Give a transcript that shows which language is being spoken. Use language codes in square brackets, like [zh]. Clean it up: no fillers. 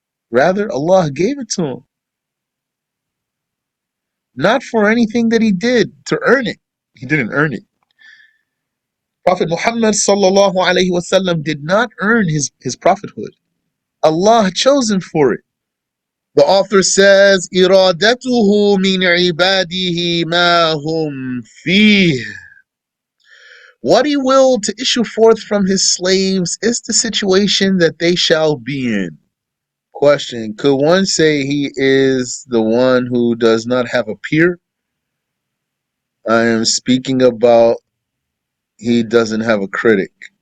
[en] Rather, Allah gave it to him. Not for anything that he did to earn it. He didn't earn it. Prophet Muhammad [ar] sallallahu alayhi wasallam [en] did not earn his prophethood. Allah chose him for it. The author says, [ar] إِرَادَتُهُ مِنْ عِبَادِهِ مَا هُمْ فِيهِ. [en] What He willed to issue forth from His slaves is the situation that they shall be in. Question, could one say he is the one who does not have a peer? I am speaking about he doesn't have a critic.